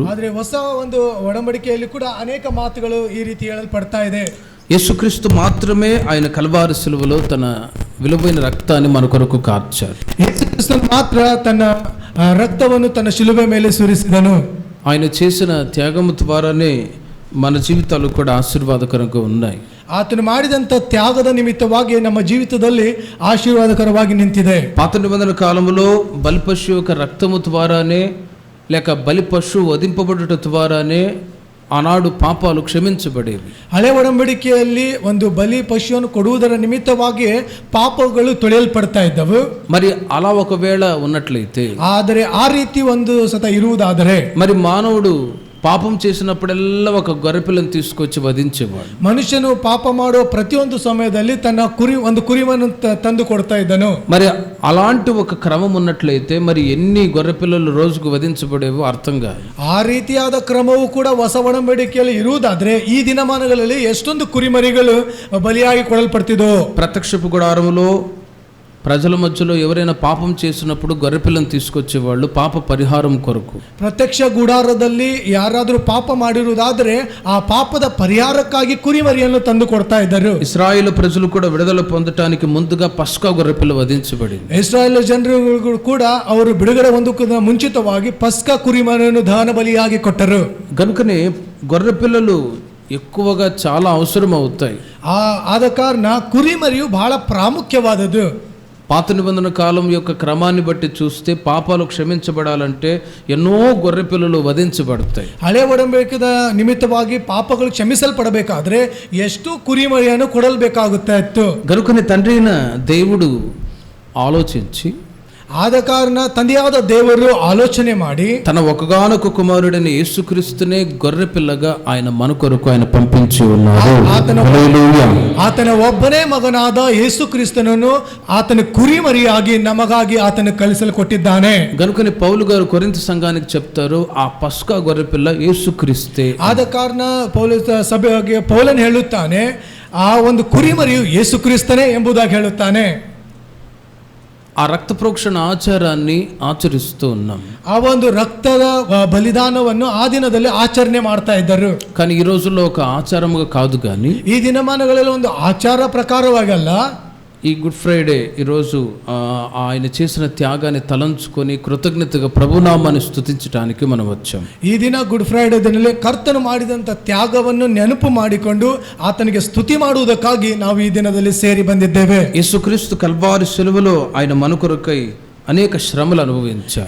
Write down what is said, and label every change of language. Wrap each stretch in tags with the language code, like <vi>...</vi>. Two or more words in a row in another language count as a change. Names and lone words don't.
<kn>ಆದರೆ ಹೊಸ ಒಂದು ಒಡಂಬಡಿಕೆಯಲ್ಲಿ ಕೂಡ ಅನೇಕ ಮಾತುಗಳು ಈ ರೀತಿ ಹೇಳಲ್ಪಡ್ತಾ ಇದೆ.</kn> <te>యేసుక్రీస్తు మాత్రమే ఆయన కల్వారి శిలువలో తన విలువైన రక్తాన్ని మన కొరకు కార్చారు.</te> <kn>ಯೇಸು ಕ್ರಿಸ್ತನು ಮಾತ್ರ ತನ್ನ ರಕ್ತವನ್ನು ತನ್ನ ಶಿಲುಬೆ ಮೇಲೆ ಸುರಿಸಿದನು.</kn> <te>ఆయన చేసిన త్యాగము ద్వారానే మన జీవితాలు కూడా ఆశీర్వాదకరంగా ఉన్నాయి.</te> <kn>ಆತನು ಮಾಡಿದಂಥ ತ್ಯಾಗದ ನಿಮಿತ್ತವಾಗಿ ನಮ್ಮ ಜೀವಿತದಲ್ಲಿ ಆಶೀರ್ವಾದಕರವಾಗಿ ನಿಂತಿದೆ.</kn> <te>పాత నిబంధన కాలంలో బలిపశు యొక్క రక్తము ద్వారానే లేక బలిపశు వధింపబడుట ద్వారానే ఆనాడు పాపాలు క్షమించబడేవి.</te> <kn>ಹಳೆ ಒಡಂಬಡಿಕೆಯಲ್ಲಿ ಒಂದು ಬಲಿ ಪಶುವನ್ನು ಕೊಡುವುದರ ನಿಮಿತ್ತವಾಗಿ ಪಾಪಗಳು ತೊಳೆಯಲ್ಪಡ್ತಾ ಇದ್ದವು.</kn> <te>మరి అలా ఒకవేళ ఉన్నట్లయితే,</te> <kn>ಆದರೆ ಆ ರೀತಿ ಒಂದು ಸತ ಇರುವುದಾದರೆ,</kn> <te>మరి మానవుడు పాపం చేసినప్పుడెల్లా ఒక గొర్రెపిల్లను తీసుకొచ్చి వధించేవాడు.</te> <kn>ಮನುಷ್ಯನು ಪಾಪ ಮಾಡುವ ಪ್ರತಿಯೊಂದು ಸಮಯದಲ್ಲಿ ತನ್ನ ಒಂದು ಕುರಿವನ್ನು ತಂದು ಕೊಡ್ತಾ ಇದ್ದನು.</kn> <te>మరి అలాంటి ఒక క్రమం ఉన్నట్లయితే మరి ఎన్ని గొర్రెపిల్లలు రోజుకు వధించబడేవో అర్థం కాదు.</te> <kn>ಆ ರೀತಿಯಾದ ಕ್ರಮವು ಕೂಡ ಹೊಸ ಒಡಂಬಡಿಕೆಯಲ್ಲಿ ಇರುವುದಾದ್ರೆ ಈ ದಿನಮಾನಗಳಲ್ಲಿ ಎಷ್ಟೊಂದು ಕುರಿಮರಿಗಳು ಬಲಿಯಾಗಿ ಕೊಡಲ್ಪಡ್ತಿದ್ದೋ.</kn> <te>ప్రత్యక్షపు గుడారములో ప్రజల మధ్యలో ఎవరైనా పాపం చేసినప్పుడు గొర్రెపిల్లను తీసుకొచ్చేవాళ్ళు పాప పరిహారం కొరకు.</te> <kn>ಪ್ರತ್ಯಕ್ಷ ಗುಡಾರದಲ್ಲಿ ಯಾರಾದರೂ ಪಾಪ ಮಾಡಿರುವುದಾದರೆ ಆ ಪಾಪದ ಪರಿಹಾರಕ್ಕಾಗಿ ಕುರಿಮರಿಯನ್ನು ತಂದು ಕೊಡ್ತಾ ಇದ್ದರು.</kn> <te>ఇశ్రాయేలు ప్రజలు కూడా విడుదల పొందటానికి ముందుగా పస్కా గొర్రెపిల్ల వధించబడింది.</te> <kn>ಇಸ್ರಾಯೇಲ್ ಜನರು ಕೂಡ ಅವರು ಬಿಡುಗಡೆ ಹೊಂದಕ್ಕಿಂತ ಮುಂಚಿತವಾಗಿ ಪಸ್ಕಾ ಕುರಿಮರಿಯನ್ನು ದಹನ ಬಲಿಯಾಗಿ ಕೊಟ್ಟರು.</kn> <te>కనుకనే గొర్రెపిల్లలు ఎక్కువగా చాలా అవసరం అవుతాయి.</te> <kn>ಆದ ಕಾರಣ ಕುರಿಮರಿಯು ಬಹಳ ಪ್ರಾಮುಖ್ಯವಾದದ್ದು.</kn> <te>పాత నిబంధన కాలం యొక్క క్రమాన్ని బట్టి చూస్తే పాపాలు క్షమించబడాలంటే ఎన్నో గొర్రెపిల్లలు వధించబడతాయి.</te> <kn>ಹಳೆ ಒಡಂಬಡಿಕೆದ ನಿಮಿತ್ತವಾಗಿ ಪಾಪಗಳು ಕ್ಷಮಿಸಲ್ಪಡಬೇಕಾದ್ರೆ ಎಷ್ಟು ಕುರಿಮರಿಯನ್ನು ಕೊಡಲ್ಬೇಕಾಗುತ್ತೆ ಇತ್ತು.</kn> <te>గనుకనే తండ్రి అయిన దేవుడు ఆలోచించి,</te> <kn>ಆದ ಕಾರಣ ತಂದೆಯಾದ ದೇವರು ಆಲೋಚನೆ ಮಾಡಿ</kn> <te>తన ఒకగానొక కుమారుడైన యేసుక్రీస్తునే గొర్రెపిల్లగా ఆయన మన కొరకు ఆయన పంపించి ఉన్నారు.</te> <kn>ಆತನ ಒಬ್ಬನೇ ಮಗನಾದ ಯೇಸು ಕ್ರಿಸ್ತನನ್ನು ಆತನ ಕುರಿಮರಿಯಾಗಿ ನಮಗಾಗಿ ಆತನ ಕಳಿಸಲು ಕೊಟ್ಟಿದ್ದಾನೆ.</kn> <te>గనుకని పౌలు గారు కొరింథీ సంఘానికి చెప్తారు, ఆ పస్కా గొర్రెపిల్ల యేసుక్రీస్తే.</te> <kn>ಆದ ಕಾರಣ ಸಭೆಗೆ ಪೌಲನ್ ಹೇಳುತ್ತಾನೆ, ಆ ಒಂದು ಕುರಿಮರಿಯು ಯೇಸು ಕ್ರಿಸ್ತನೇ ಎಂಬುದಾಗಿ ಹೇಳುತ್ತಾನೆ.</kn> <te>ఆ రక్త ప్రోక్షణ ఆచారాన్ని ఆచరిస్తూ ఉన్నాం.</te> <kn>ಆ ಒಂದು ರಕ್ತದ ಬಲಿದಾನವನ್ನು ಆ ದಿನದಲ್ಲಿ ಆಚರಣೆ ಮಾಡ್ತಾ ಇದ್ದರು.</kn> <te>కానీ ఈ రోజుల్లో ఒక ఆచారముగా కాదు, కానీ</te> <kn>ಈ ದಿನಮಾನಗಳಲ್ಲಿ ಒಂದು ಆಚಾರ ಪ್ರಕಾರವಾಗಲ್ಲ,</kn> <te>ఈ గుడ్ ఫ్రైడే ఈరోజు ఆయన చేసిన త్యాగాన్ని తలంచుకొని కృతజ్ఞతగా ప్రభునామాన్ని స్తుతించడానికి మనం వచ్చాం.</te> <kn>ಈ ದಿನ ಗುಡ್ ಫ್ರೈಡೆ ದಿನದಲ್ಲಿ ಕರ್ತನು ಮಾಡಿದಂಥ ತ್ಯಾಗವನ್ನು ನೆನಪು ಮಾಡಿಕೊಂಡು ಆತನಿಗೆ ಸ್ತುತಿ ಮಾಡುವುದಕ್ಕಾಗಿ ನಾವು ಈ ದಿನದಲ್ಲಿ ಸೇರಿ ಬಂದಿದ್ದೇವೆ.</kn> <te>యేసుక్రీస్తు కల్వారి సిలువలో ఆయన మన కొరకై అనేక శ్రమలు అనుభవించారు.</te>